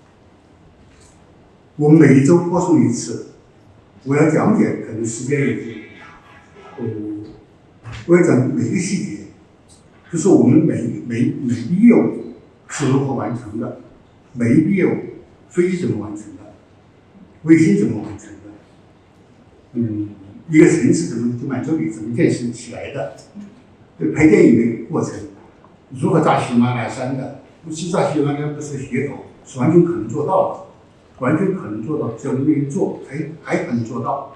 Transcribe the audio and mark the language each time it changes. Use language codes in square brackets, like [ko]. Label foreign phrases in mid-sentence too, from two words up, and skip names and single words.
[zh] 我們每一周播送一次，我要講解，可能時間也是，我要講每個細節，就是我們每一業務是如何完成的，每一業務飛機怎麼完成的，衛星怎麼完成的，一個城市怎麼滿洲里怎麼建設起來的？拍電影的過程，如何炸喜馬拉雅山的？炸喜馬拉雅不是噱頭，是完全可能做到的，只要我們願意做，還可能做到。